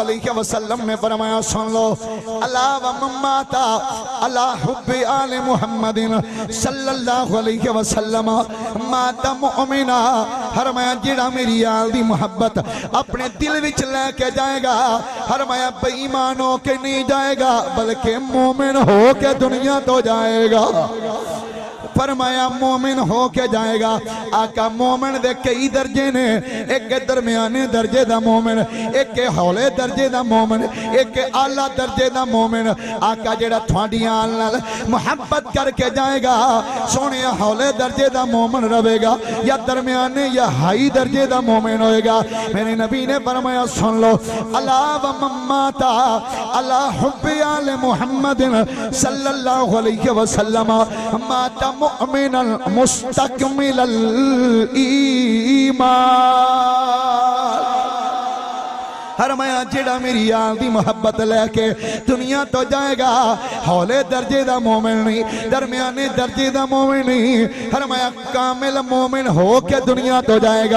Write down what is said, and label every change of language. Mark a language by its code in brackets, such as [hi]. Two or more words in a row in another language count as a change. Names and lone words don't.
[ar] عليه وسلم [pa] نے فرمایا سن لو [ar] ألا ومن مات على حب آل محمد صلى الله عليه وسلم مات مؤمنا. [pa] فرمایا جیہڑا میری آل دی محبت اپنے دل وچ لیکے جائے گا فرمایا بے ایمان ہو کے نہیں جائے گا بلکہ مومن ہو کے دنیا تو جائے گا. فرمایا مومن ہو کے جائے گا. آقا مومن دے کئی درجے نے، اک درمیانے درجے دا مومن، اک ہولے درجے دا مومن، اک اعلیٰ درجے دا مومن. آقا جیہڑا تھوڑی آل نال محبت کرکے جائے گا سونے ہولے درجے دا مومن رہے گا یا درمیانے یا ہائی درجے دا مومن ہوئے گا. میرے نبی نے فرمایا سن لو [ar] ألا ومن مات على حب آل محمد صلى الله عليه وسلم مات مؤمنا مستكمل الإيمان. [pa] فرمایا جیہڑا میری آل دی محبت لیکے دنیا تو جائے گا ہولے درجے دا مومن نہیں، درمیانے درجے دا مومن نہیں، فرمایا کامل مومن ہو کے دنیا تو جائے گا.